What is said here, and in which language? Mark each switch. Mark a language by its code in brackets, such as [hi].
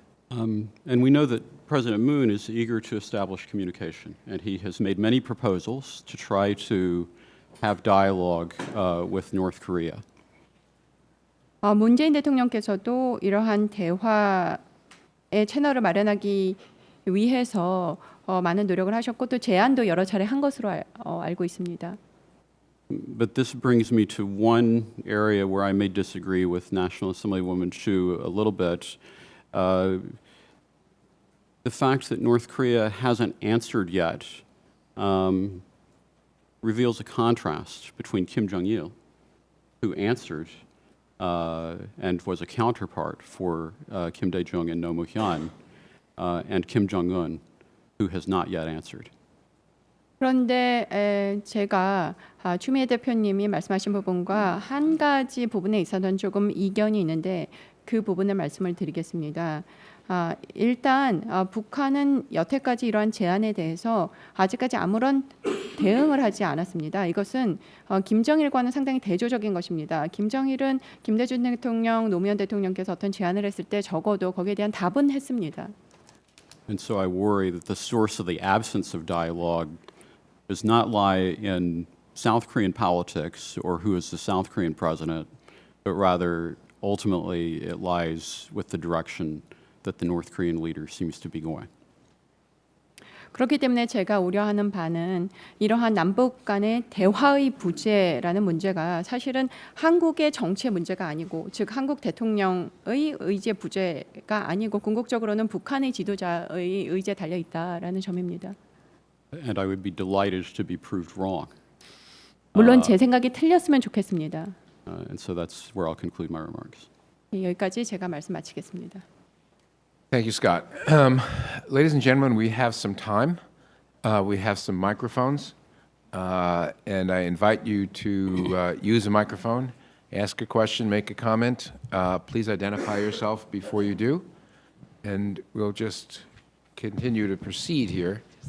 [en] And we know that President Moon is eager to establish communication, and he has made many proposals to try to have dialogue with North Korea. [ko] 문재인 대통령께서도 이러한 대화의 채널을 마련하기 위해서 많은 노력을 하셨고 또 제안도 여러 차례 한 것으로 알고 있습니다. [en] But this brings me to one area where I may disagree with National Assemblywoman Chu a little bit. The fact that North Korea hasn't answered yet reveals a contrast between Kim Jong-il, who answered and was a counterpart for Kim Dae-jung and Roh Moo-hyun, and Kim Jong-un, who has not yet answered. [ko] 그런데 제가 추미애 대표님이 말씀하신 부분과 한 가지 부분에 있어서는 조금 이견이 있는데 그 부분을 말씀을 드리겠습니다. 일단 북한은 여태까지 이러한 제안에 대해서 아직까지 아무런 대응을 하지 않았습니다. 이것은 김정일과는 상당히 대조적인 것입니다. 김정일은 김대중 대통령, 노무현 대통령께서 어떤 제안을 했을 때 적어도 거기에 대한 답은 했습니다. [en] And so I worry that the source of the absence of dialogue does not lie in South Korean politics or who is the South Korean president, but rather ultimately it lies with the direction that the North Korean leader seems to be going. [ko] 그렇기 때문에 제가 우려하는 바는 이러한 남북 간의 대화의 부재라는 문제가 사실은 한국의 정치의 문제가 아니고, 즉 한국 대통령의 의지의 부재가 아니고 궁극적으로는 북한의 지도자의 의지에 달려 있다라는 점입니다. [en] And I would be delighted to be proved wrong. [ko] 물론 제 생각이 틀렸으면 좋겠습니다. [en] And so that's where I'll conclude my remarks. [ko] 여기까지 제가 말씀 마치겠습니다. [en] Thank you, Scott. Ladies and gentlemen, we have some time. We have some microphones. And I invite you to use a microphone, ask a question, make a comment. Please identify yourself before you do. And we'll just continue to proceed here.